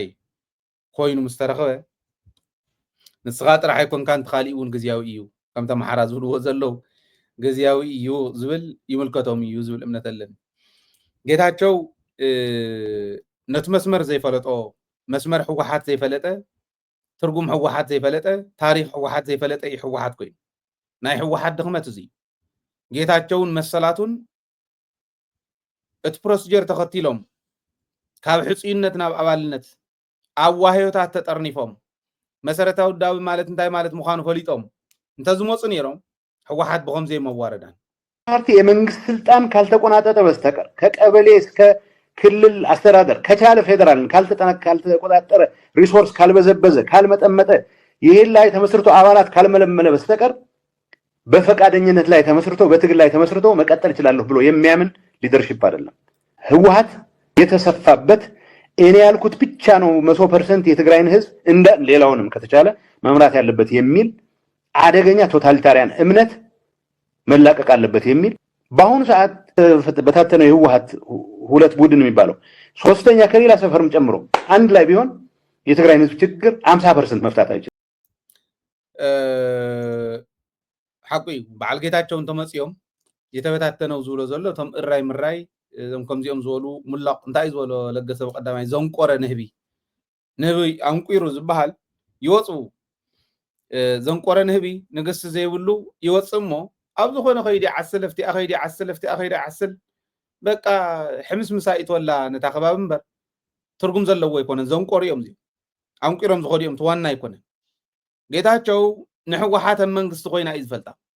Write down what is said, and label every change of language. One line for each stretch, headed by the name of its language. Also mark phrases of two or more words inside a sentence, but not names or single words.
Tigrinya: ኮይኑ ምስ ተረኸበ ንስኻ ጥራሕ ኣይኮንካ እንትኻሊእ እውን ግዝያዊ እዩ ከም ተመሓራ ዝብልዎ ዘለዉ ግዝያዊ እዩ ዝብል ይምልከቶም እዩ ዝብል እምነት ኣለኒ ጌታቸው ነቲ መስመር ዘይፈለጦ መስመር ሕወሓት ዘይፈለጠ ትርጉም ሕወሓት ዘይፈለጠ ታሪክ ሕወሓት ዘይፈለጠ እዩ ሕወሓት ኮይኑ ናይ ሕወሓት ድኽመት እዚ ጌታቸውን መሰላቱን እቲ ፕሮሲጀር ተኸቲሎም ካብ ሕፁይነት ናብ ኣባልነት ኣዋህዮታት ተጠርኒፎም መሰረታዊ ዳዊ ማለት እንታይ ማለት ምዃኑ ፈሊጦም እንተዝመፁ ነይሮም ሕወሓት ብኸምዚ መዋረዳን
Amharic: ፓርቲ የመንግስት ስልጣን ካልተቆናጠጠ በስተቀር ከቀበሌ እስከ ክልል አስተዳደር ከቻለ ፌደራልን ካልተቆጣጠረ ሪሶርስ ካልበዘበዘ ካልመጠመጠ ይሄን ላይ ተመስርቶ አባላት ካልመለመለ በስተቀር በፈቃደኝነት ላይ ተመስርቶ በትግል ላይ ተመስርቶ መቀጠል ይችላል ብሎ የሚያምን ሊደርሺፕ አይደለም ህወሓት የተሰፋበት እኔ ያልኩት ብቻ ነው 100% የትግራይን ህዝብ እንደ ሌላውንም ከተቻለ መምራት ያለበት የሚል አደገኛ ቶታሊታሪያን እምነት መላቀቅ አለበት የሚል በአሁኑ ሰዓት በታተነ ህወሓት ሁለት ቡድን የሚባለው ሶስተኛ ከሌላ ሰፈርም ጨምሮ አንድ ላይ ቢሆን የትግራይን ህዝብ ችግር 50% መፍታት አይችልም
Tigrinya: ሓቂ በዓል ጌታቸው እንተመጽዮም የተበታተነው ዝብሎ ዘሎ ቶም እራይ ምራይ ዞም ከምዚኦም ዝበሉ ሙላቅ እንታይ ዝበሎ ለገሰ በቀዳማይ ዘንቆረ ንህቢ አንቂሩ ዝበሃል ይወፁ ዘንቆረ ንህቢ ንግስቲ ዘይብሉ ይወፅ እሞ ኣብ ዝኾነ ኸይዲ ዓስለፍቲ ዓስል በቃ ሕምስ ምሳኢት ወላ ነታ ከባቢ እምበር ትርጉም ዘለዎ ይኮነን ዘንቆሩ እዮም እዚኦም አንቂሮም ዝኸዱ እዮም ትዋና ይኮነን ጌታቸው ንሕወሓት ኣብ መንግስቲ ኮይና እዩ ዝፈልጣ